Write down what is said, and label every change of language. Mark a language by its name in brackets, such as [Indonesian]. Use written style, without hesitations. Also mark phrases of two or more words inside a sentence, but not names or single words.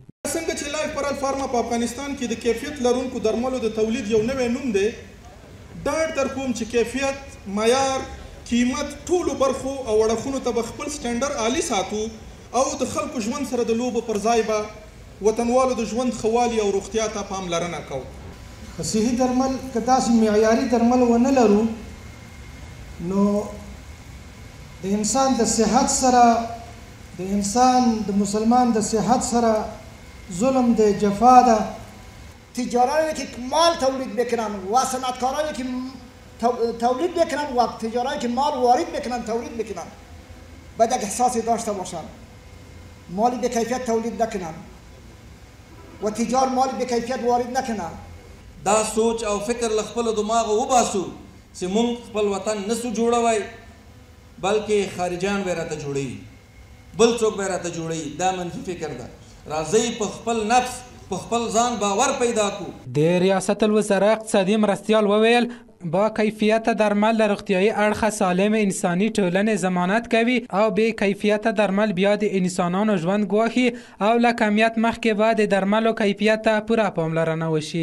[Pashto] څنګه چې لایف پرال فارما په افغانستان کې د کیفیت لرونکو درملو د تولید یو نوی نوم دی، ډاډ در کوم چې کیفیت، معیار، قیمت ټولو برخو او اړخونو ته به خپل سټنډر عالي ساتو او د خلکو ژوند سره د لوبو پر ځای به وطنوالو د ژوند ښه والي او روغتیا ته پاملرنه کوو. صحي درمل که داسې معیاري درمل ونه لرو نو د انسان د صحت سره د انسان د مسلمان د صحت سره ظلم د جفا ده. [Persian] تجارایی که مال تولید بکنن و صنعتکارایی که تولید بکنن و تجارایی که مال وارد بکنن تولید بکنن باید یک احساسی داشته باشن، مالی به کیفیت تولید نکنن و تجار مالی به کیفیت وارد نکنن. [Pashto] دا سوچ او فکر له خپل دماغ وباسو چې مونږ خپل وطن نسو جوړوي بلکې خارجان به راته جوړوي، بل څوک به راته جوړوي. دا منفي فکر ده. راځئ په خپل نفس په خپل ځان باور پیدا کو. د ریاست الوزرا اقتصادي مرستیال وویل با کیفیت درمل له روغتیایي اړخه سالم انساني ټولنې ضمانت کوي او بې کیفیت درمل بیا د انسانانو ژوند ګواښي او له کمیت مخکې به د درملو کیفیت ته پوره پاملرنه وشي.